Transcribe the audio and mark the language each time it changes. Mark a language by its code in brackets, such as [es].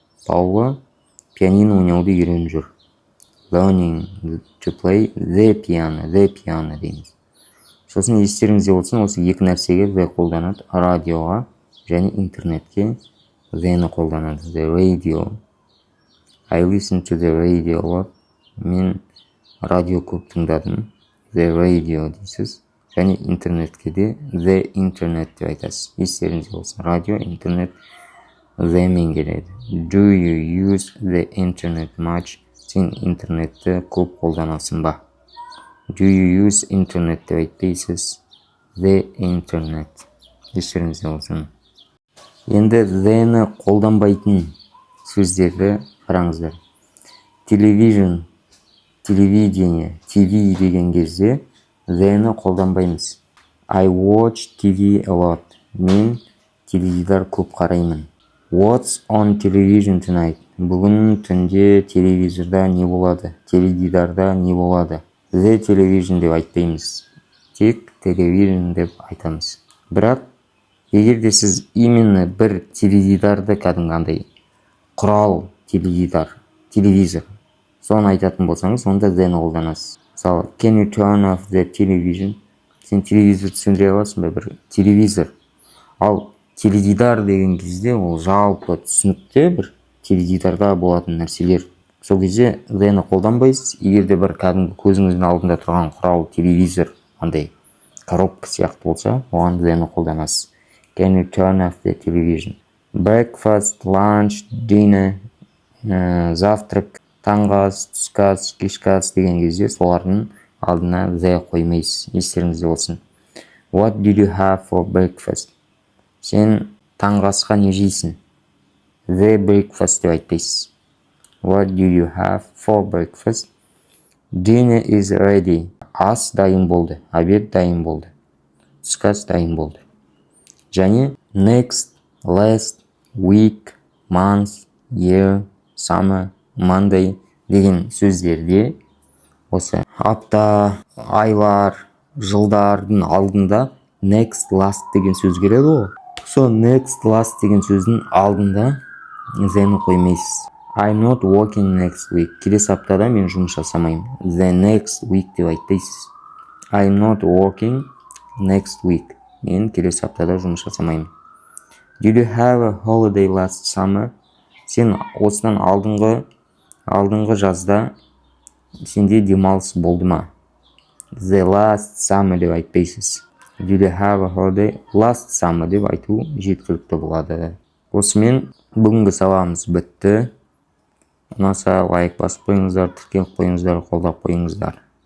[kk] Paula пианино ойнауды үйреніп жүр. [en] Learning to play the piano [kk] дейміз. Сосын естеріңізде болсын, осы екі нәрсеге the қолданады. Радиоға және интернетке the'ні қолданады. [en] The radio. I listen to the radio a lot. [kk] Мен радио көп тыңдадым. [en] The radio [kk] дейсіз. Және интернетке де [en] the internet [kk] деп айтасыз. Естеріңізде болсын. Радио, интернет the'мен келеді. [en] Do you use the internet much? [kk] Сен интернетті көп қолданасың ба? [en] Do you use internet [kk] деп айтпайсыз. The internet. Естеріңізде болсын. Енді the'ні қолданбайтын сөздерді қараңыздар. Television, телевидение, TV деген кезде the'ні қолданбаймыз. [en] I watch TV a lot. [kk] Мен теледидар көп қараймын. [en] What's on television tonight? [kk] Бүгін түнде телевизорда не болады? Теледидарда не болады? [en] The television [kk] деп айтпаймыз. Тек television деп айтамыз. Бірақ егер де сіз [ru] именно [kk] бір теледидарды кәдімгідей құрал теледидар, телевизор, соны айтатын болсаңыз, онда the'ні қолданасыз. Мысалы, [en] can you turn off the television? [kk] Сен телевизор сөндіре аласың ба? Бір телевизор. Ал теледидар деген кезде ол жалпы түсінікті бір теледидарда болатын нәрселер. Сол кезде the'ні қолданбайсыз. Егер де бір кәдімгі көзіңіздің алдында тұрған құрал телевизор, андай [ru] коробка [kk] сияқты болса, оған the'ні қолданасыз. [en] Can you turn off the television? [kk] Breakfast, lunch, dinner, [ru] завтрак, [kk] таңғы ас, түскі ас, кешкі ас деген кезде солардың алдына the қоймайсыз. Естеріңізде болсын. [en] What did you have for breakfast? [kk] Сен таңғы асқа не жейсің? [en] The breakfast [kk] деп айтпайсыз. [en] What do you have for breakfast? Dinner is ready. [kk] Ас дайын болды. [ru] Обед [kk] дайын болды. Түскі ас дайын болды. Және next, last, week, month, year, summer, Monday деген сөздерде осы апта, айлар, жылдардың алдында next, last деген сөз келеді ғой. Сол next, last деген сөздің алдында the'ні қоймайсыз. [en] I'm not working next week. [kk] Келесі аптада мен жұмыс жасамаймын. [en] The next week [kk] деп айтпайсыз. [en] I'm not working next week. [kk] Мен келесі аптада жұмыс жасамаймын. [en] Did you have a holiday last summer? [kk] Сен осыдан алдыңғы жазда сенде демалыс болды ма? [en] The last summer [kk] деп айтпайсыз. [en] Did you have a holiday last summer [kk] деп айту жеткілікті болады. Осымен бүгінгі сабағымыз бітті. ұнаса лайк басып қойыңыздар, тіркеліп қойыңыздар, қолдап қойыңыздар.